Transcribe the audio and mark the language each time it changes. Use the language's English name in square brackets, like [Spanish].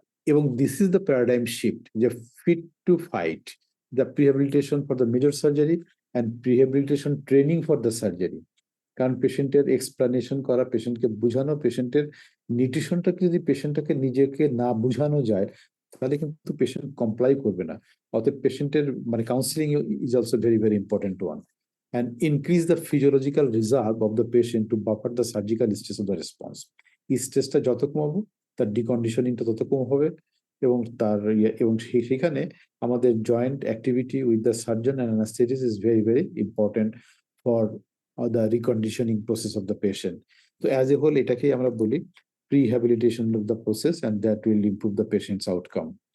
[English] এবং this is the paradigm shift, যে fit to fight the prehabilitation for the major surgery and prehabilitation training for the surgery. [Bangla] কারণ পেশেন্টের explanation করা, পেশেন্টকে বোঝানো, পেশেন্টের নিউট্রিশনটাকে যদি পেশেন্টটাকে নিজেকে না বোঝানো যায় তাহলে কিন্তু পেশেন্ট কমপ্লাই করবে না। অতএব পেশেন্টের মানে [English] Counselling is also very very important one, and increase the physiological reserve of the patient to buffer the surgical stress of the response. [Bangla] এই স্ট্রেসটা যত কমাবো তার ডিকন্ডিশনিংটা তত কম হবে, এবং তার এবং সেখানে আমাদের [English] Joint activity with the surgeon and anaesthetist is very very important for the reconditioning process of the patient. তো as a whole [Bangla] এটাকেই আমরা বলি [English] Prehabilitation of the process, and that will improve the patient's outcome.